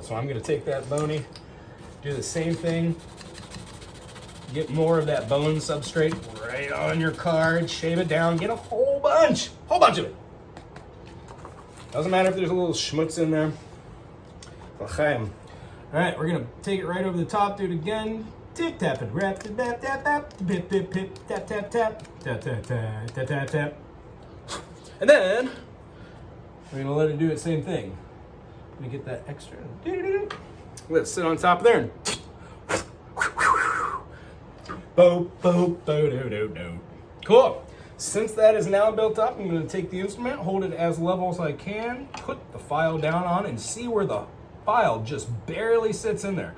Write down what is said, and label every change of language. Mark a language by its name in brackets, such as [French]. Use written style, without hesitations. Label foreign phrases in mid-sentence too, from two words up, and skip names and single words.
[English] So I'm going to take that bony, do the same thing, get more of that bone substrate right on your card, shave it down, get a whole bunch of it. Doesn't matter if there's a little schmutz in there. All right, we're going to take it right over the top, do it again. Tip, tap, and rap, tap, tap, tap, pip, pip, pip, tap, tap, tap, tap, tap, tap, tap, tap, tap. And then we're gonna let it do its same thing. Let me get that extra. Let it sit on top of there. Bo, bo, bo, do, do, do. Cool. Since that is now built up, I'm gonna take the instrument, hold it as level as I can, put the file down on, and see where the file just barely sits in there.